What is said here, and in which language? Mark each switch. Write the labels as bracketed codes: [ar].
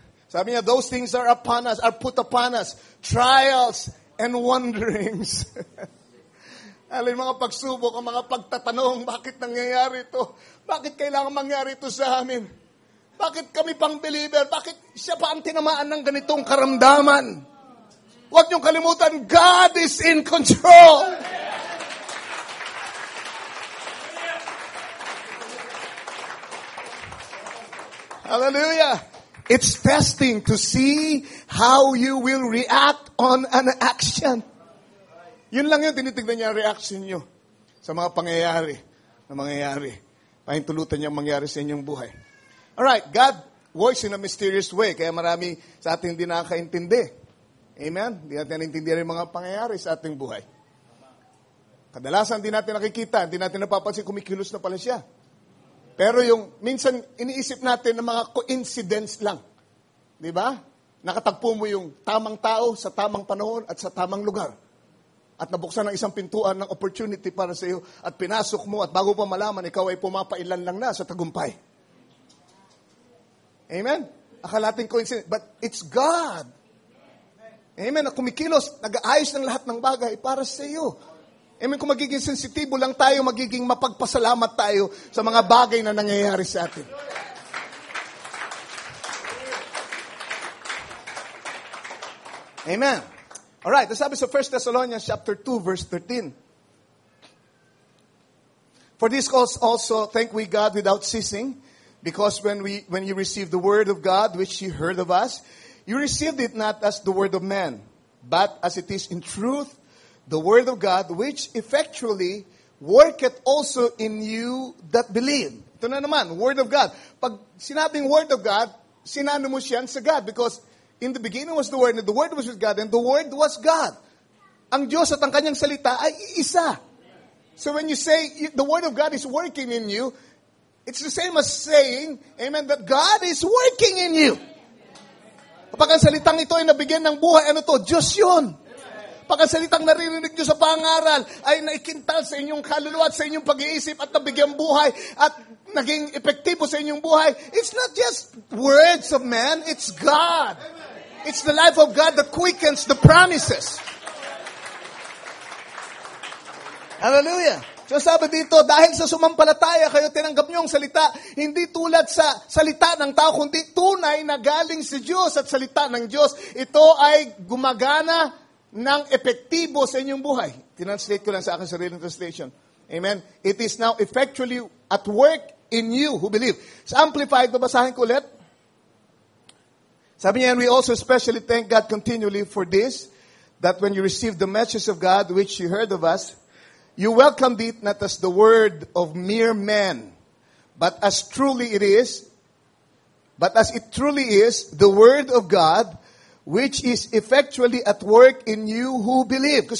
[tl] Sabi niya, [en] those things are upon us, are put upon us. Trials and wanderings. [tl] Alin, mga pagsubok, ang mga pagtatanong, bakit nangyayari ito? Bakit kailangan mangyari ito sa amin? Bakit kami pang believer? Bakit siya pa ang tinamaan ng ganitong karamdaman? Huwag niyong kalimutan, [en] God is in control. Hallelujah. It's testing to see how you will react on an action. [tl] Yun lang yung tinitignan niya, reaction niyo sa mga pangyayari na mangyayari. Pahintulutan niya mangyari sa inyong buhay. [en] Alright, God works in a mysterious way. [tl] Kaya marami sa ating hindi nakakaintindi. Amen? Hindi natin naintindihan yung mga pangyayari sa ating buhay. Kadalasan hindi natin nakikita, hindi natin napapansin, kumikilos na pala siya. Pero yung minsan iniisip natin ng mga coincidence lang. Di ba? Nakatagpo mo yung tamang tao sa tamang panahon at sa tamang lugar. At nabuksan ng isang pintuan ng opportunity para sa iyo at pinasok mo at bago pa malaman, ikaw ay pumapailan lang na sa tagumpay. Amen? Akala natin coincidence, [en] but it's God. Amen? [tl] Na kumikilos, nag-aayos ng lahat ng bagay para sa iyo. Amen, kung magiging sensitibo lang tayo, magiging mapagpasalamat tayo sa mga bagay na nangyayari sa atin. Amen. Alright, sabi sa 1 Thessalonians chapter 2, verse 13. [en] For this cause also thank we God without ceasing, because when you received the word of God, which you heard of us, you received it not as the word of man, but as it is in truth, the word of God, which effectually worketh also in you that believe. [tl] Ito na naman, word of God. Pag sinabing word of God, sinano mo siyan sa God [en] because In the beginning was the Word, and the Word was with God, and the Word was God. [tl] Ang Diyos at ang kanyang salita ay iisa. [en] So when you say the Word of God is working in you, it's the same as saying, amen, that God is working in you. [tl] Kapag ang salitang ito ay nabigyan ng buhay, ano to? Diyos yun. Pag ang salitang naririnig nyo sa pangaral ay naikintal sa inyong kaluluwa at sa inyong pag-iisip at nabigyan buhay at naging epektibo sa inyong buhay, [en] it's not just words of man, it's God. It's the life of God that quickens the promises. Hallelujah. [tl] So sabi dito, dahil sa sumampalataya kayo tinanggap niyo ang salita, hindi tulad sa salita ng tao, kundi tunay na galing sa Diyos at salita ng Diyos. Ito ay gumagana ng epektibo sa inyong buhay. Tinranslate ko lang sa aking sariling translation. Amen? [en] It is now effectually at work in you who believe. [tl] Sa Amplified, babasahin ko ulit. Sabi niya, [en] and we also especially thank God continually for this, that when you received the message of God, which you heard of us, you welcomed it not as the word of mere man, but as it truly is, the word of God, which is effectually at work in you who believe.